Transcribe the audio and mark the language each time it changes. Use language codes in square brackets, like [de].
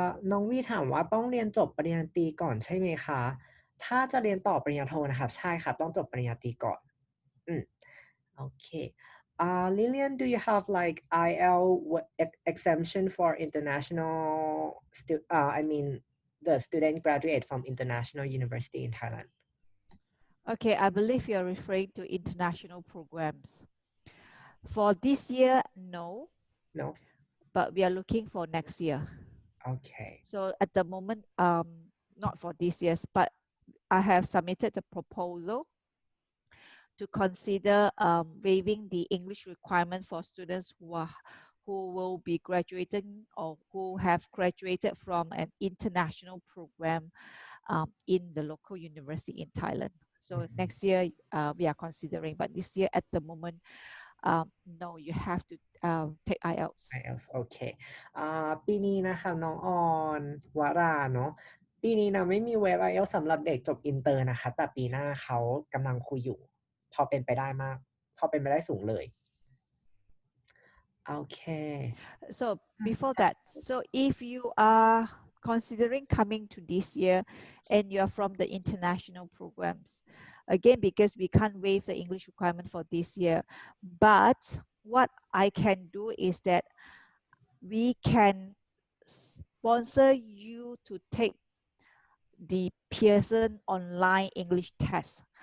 [th] น้องวีถามว่าต้องเรียนจบปริญญาตรีก่อนใช่ไหมคะถ้าจะเรียนต่อปริญญาโทนะครับใช่ครับต้องจบปริญญาตรีก่อนอืมโอเค [en] Lillian, do you have like exemption for international I mean the student graduate from international university in Thailand? Okay, I believe you're referring to international programs. For this year, no, No? but we are looking for next year. Okay. So at the moment, not for this year, but I have submitted the proposal to consider waiving the English requirement for students who will be graduating or who have graduated from an international program in the local university in Thailand. So next year we are considering, but this year at the moment, no, you have to take IELTS. [th] IELTS โอเคปีนี้นะคะน้องออนวราเนาะปีนี้นะไม่มีเวฟ IELTS สำหรับเด็กจบอินเตอร์นะคะแต่ปีหน้าเขากำลังคุยอยู่พอเป็นไปได้มากพอเป็นไปได้สูงเลยโอเค [en] So before that, so if you are considering coming to this year and you are from the international programs, again, because we can't waive the English requirement for this year, but what I can do is that we can sponsor you to take the Pearson online English test.